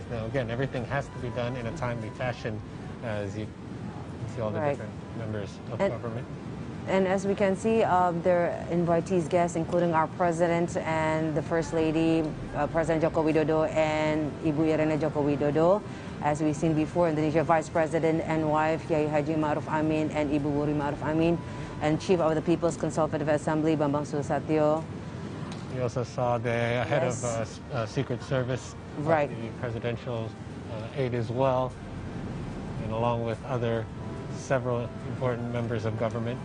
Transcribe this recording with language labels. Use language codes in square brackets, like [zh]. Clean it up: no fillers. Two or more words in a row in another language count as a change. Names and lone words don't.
[en] Now, again, everything has to be done in a timely fashion, as you can see all the different members of government. And as we can see, there are invitees, guests, including our president and the first lady, President Joko Widodo and Ibu Irina Joko Widodo. As we've seen before, Indonesia Vice President and wife, Kiai Haji Ma'ruf Amin and Ibu Wuri Ma'ruf Amin, and Chief of the People's Consultative Assembly, Bambang Susatyo. We also saw the head of Secret Service, the presidential aide as well, and along with several important members of government.